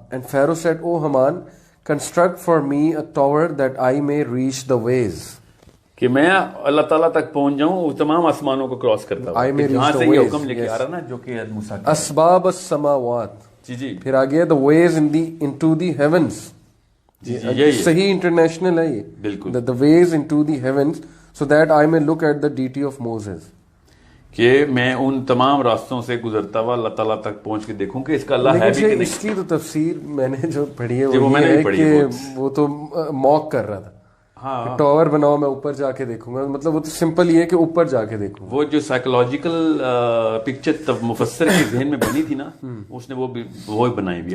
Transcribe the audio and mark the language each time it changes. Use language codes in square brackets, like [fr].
[en] And Pharaoh said, O Haman, construct for me a tower that I may reach the ways. [ur] کہ میں اللہ تعالیٰ تک پہنچ جاؤں, وہ تمام آسمانوں کو کراس کرتا ہوں. جہاں سے یہ حکم لے کے آ رہا نا جو کہ موسیٰ کا [ar] اسباب السماوات. [ur] جی پھر آگے [en] the ways into the heavens. [ur] صحیح انٹرنیشنل ہے یہ بالکل. [en] the ways into the heavens so that I may look at the deity of Moses. [ur] کہ میں ان تمام راستوں سے گزرتا ہوا اللہ تعالیٰ تک پہنچ کے دیکھوں کہ اس کا اللہ ہے بھی کہ نہیں. اس کی تو تفسیر میں نے جو پڑھی ہے وہ یہ ہے کہ وہ تو موک کر رہا تھا. ہاں ٹاور بناؤ میں اوپر جا کے دیکھوں گا, مطلب وہ تو سمپل یہ ہے کہ اوپر جا کے دیکھوں. وہ جو سائیکولوجیکل پکچر مفسر کے ذہن میں بنی تھی نا اس نے وہ بنائی بھی.